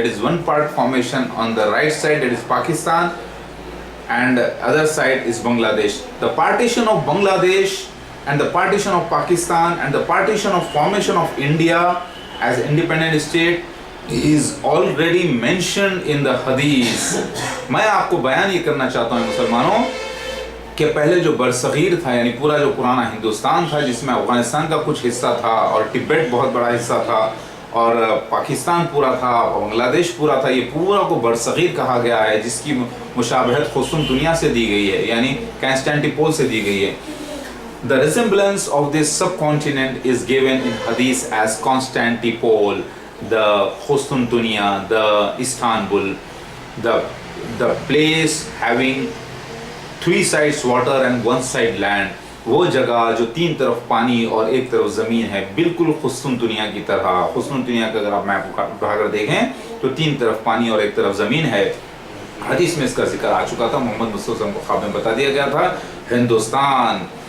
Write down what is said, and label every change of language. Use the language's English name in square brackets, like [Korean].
[English] That is one part formation on the right side, that is Pakistan, and the other side is Bangladesh. The partition of Bangladesh and the partition of Pakistan and the partition of formation of India as independent state is already mentioned in the Hadith. [Hindi] मैं आपको बयान ये करना चाहता हूँ मुसलमानों कि पहले जो बरसगीर था, यानी पूरा जो पुराना हिंदुस्तान था, जिसमें अफगानिस्तान का कुछ हिस्सा था और तिब्बत बहुत बड़ा हिस्सा था और पाकिस्तान पूरा था, बांग्लादेश पूरा था, ये पूरा को बरसगीर कहा गया है, जिसकी मुशाबहत खुस्तुन दुनिया से दी गई है, यानी कॉन्स्टेंटिनोपल से दी गई है. [English] The resemblance of this subcontinent is given in Hadith as Constantinople, the Khustun-Dunya, the Istanbul, the place having three sides water and one side land. [Hindi] वो जगह जो तीन तरफ पानी और एक तरफ ज़मीन है, बिल्कुल खुस्तुन दुनिया की तरह. खुस्तुन दुनिया का अगर आप मैप उठाकर देखें तो तीन तरफ पानी और एक तरफ ज़मीन है. हदीस में इसका जिक्र आ चुका था, मोहम्मद मुस्तफ़ा को ख्वाब में बता दिया गया था हिंदुस्तान.